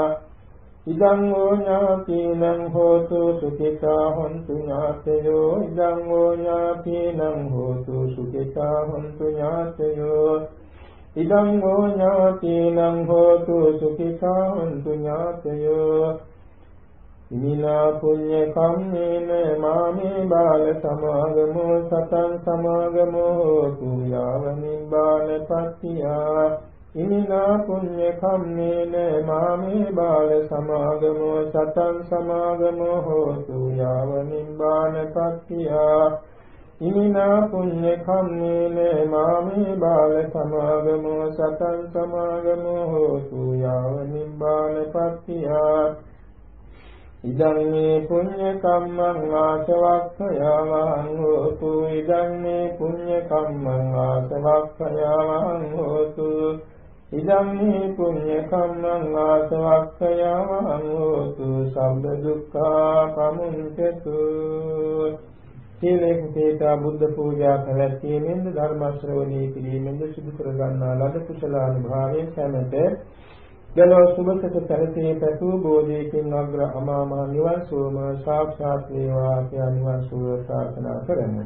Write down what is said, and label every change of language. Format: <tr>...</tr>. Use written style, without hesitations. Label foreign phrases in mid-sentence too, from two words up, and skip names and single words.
<pi>ඉදං වූ ඥාතිනං හෝතු සුඛිතා හොන්තු ඥාතයෝ. ඉදං වූ ඥාතිනං හෝතු සුඛිතා හොන්තු ඥාතයෝ. ඉදං හෝ ඥාතිනං හෝතු සුඛිතා හොන්තු ඥාතයෝ ඉමිනා පුඤ්ඤ කම්මේන මාමේ බාල සමාගමෝ සතං සමාගමෝ හෝතු යාව නිබ්බාන පත්තියා ඉමිනා පුඤ්ඤ කම්මේන මාමේ බාල සමාගමෝ සතං සමාගමෝ හෝතු යාව නිබ්බාන පත්තියා ඉමිනා පුඤ්ඤ කම්මේන මාමේ බාල සමාගමෝ සතං සමාගමෝ හෝතු යාව නිබ්බාන පත්තියා ඉදං මේ පුඤ්ඤ කම්මං ආසවක්ඛයාවං හෝතු ඉදං මේ පුඤ්ඤ කම්මං ආසවක්ඛයාවං හෝතු ඉදං මේ පුඤ්ඤ කම්මං ආසවක්ඛයාවං හෝතු සම්බ දුක්ඛා පමුඤ්චතු සීලේකුතේත</pi> <si>බුද්ධ පූජා පැවැත්වීමෙන්ද ධර්ම ශ්‍රවණය කිරීමෙන්ද සිදු කර ගන්නා ලද කුසලානුභාවයෙන් සැමට දලෝ සුභසත පරිසේ පැතු බෝධියකින් අග්‍ර අමා මහ නිවන් සෝම සාක්ෂාත් වේවා කියලා නිවන් සුව ප්‍රාර්ථනා කරමු.</si>